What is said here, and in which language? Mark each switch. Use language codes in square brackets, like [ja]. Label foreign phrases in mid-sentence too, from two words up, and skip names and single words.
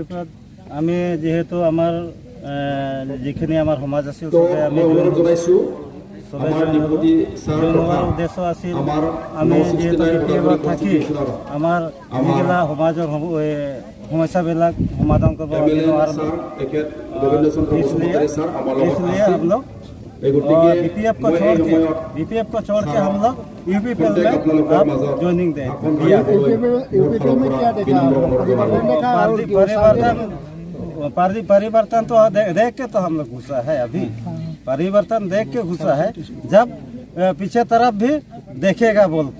[as] আমি যিহেতু আমাৰ যিখিনি আমাৰ সমাজ আছিল চবে আমি জনাইছোঁ, চবে জইন হোৱাৰ উদ্দেশ্য আছিল আমি যিহেতু BPF-ত থাকি আমাৰ যিগিলা সমাজৰ সমস্যাবিলাক সমাধান কৰিব পাৰিলোঁ। [hi] আৰু इसलिए हम लोग BPF को छोड़ के हम लोग UPPL में अब ज्वाइनिंग दें। परिवर्तन तो देख के तो हम लोग घुसा है, अभी परिवर्तन देख के घुसा है, जब पीछे तरफ भी देखेगा बोल के।